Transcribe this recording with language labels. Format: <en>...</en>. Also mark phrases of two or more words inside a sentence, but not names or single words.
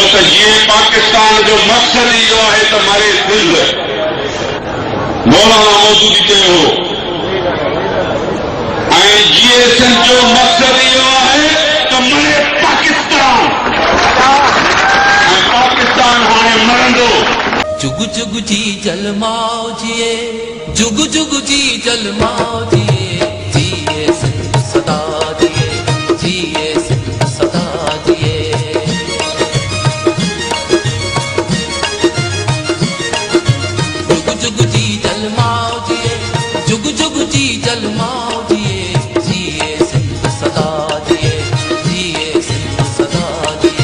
<sd>ये पाकिस्तान जो मकसद इहो आहे त मरे दिल। मौलाना मौदूदी चयो ऐं GSM जो मकसद इहो आहे त मरे पाकिस्तान ऐं पाकिस्तान हाणे मरंदो। जुग जुग जी जलमाओ जिए, जुग जुग जी जलमाओ जिए, जिए सिंध सदा जिए, जिए सिंध सदा जिए। जुग जुग जी जलमाओ जिए, जुग जुग जी जलमाओ जिए, जिए सिंध सदा जिए, जिए सिंध सदा जिए।</sd>